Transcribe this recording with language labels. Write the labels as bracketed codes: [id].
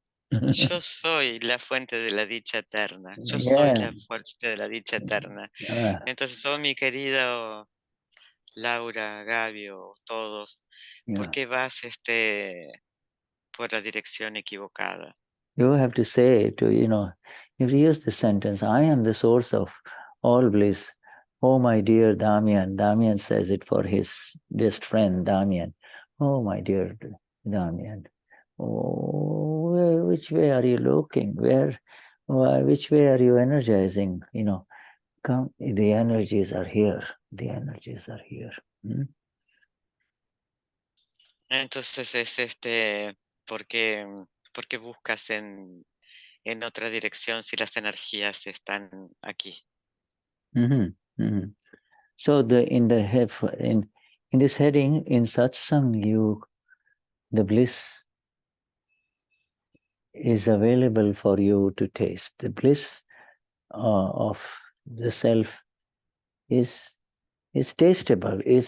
[es] Yo soy la fuente de la dicha eterna. Yo [en] Yeah. [es] soy la fuente de la dicha eterna. Entonces, oh mi querido Laura, Gabi o todos, ¿por qué vas por la dirección equivocada? [en] You have to say to, you know, if you use the sentence, I am the source of all bliss. Oh, my dear Damian. Damian says it for his best friend, Damian. Oh, my dear Damian. Oh, which way are you looking? Which way are you energizing? You know, come, the energies are here. The energies are here. [es] Entonces es ¿por qué buscas en otra dirección si las energías están aquí? [en] So in this heading, in Satsang, the bliss is available for you to taste. The bliss of the self is tasteable.